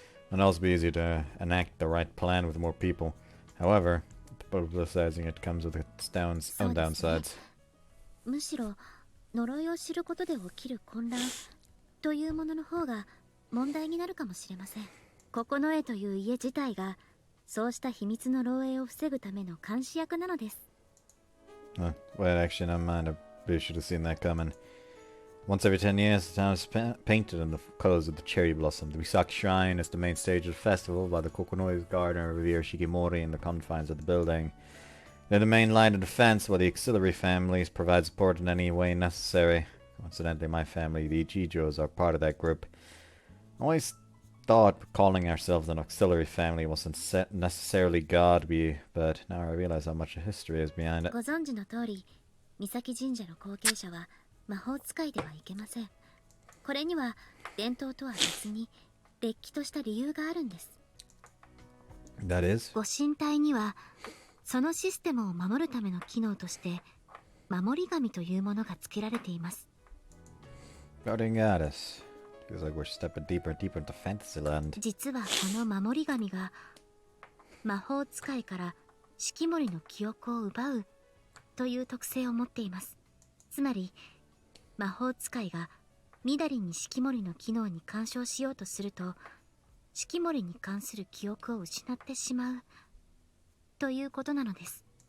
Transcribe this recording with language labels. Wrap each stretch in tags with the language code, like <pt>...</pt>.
<en>And also be easier to enact the right plan with more people. However, publicizing it comes with its own downsides.</en> <ja>むしろ呪いを知ることで起きる混乱というものの方が問題になるかもしれません。九重という家自体がそうした秘密の漏洩を防ぐための監視役なのです。</ja> <en>Well, actually, never mind. I really should have seen that coming. Once every 10 years, the town is painted in the colors of the cherry blossom. The Misaki Shrine is the main stage of the festival, while the Kokonoi's gardener revere Shikimori in the confines of the building. They're the main line of defense, while the auxiliary families provide support in any way necessary. Coincidentally, my family, the Ichijos, are part of that group. I always thought calling ourselves an auxiliary family wasn't necessarily godly, but now I realize how much history is behind it.</en> <ja>ご存知の通り、岬神社の後継者は魔法使いではいけません。これには伝統とは別にれっきとした理由があるんです。</ja> <en>That is?</en> <ja>ご神体にはそのシステムを守るための機能として守り神というものが付けられています。</ja> <en>Guarding Goddess. Feels like we're stepping deeper and deeper into Fantasyland.</en> <ja>実はこの守り神が魔法使いから四季森の記憶を奪うという特性を持っています。つまり魔法使いがみだりに四季森の機能に干渉しようとすると四季森に関する記憶を失ってしまうということなのです。</ja>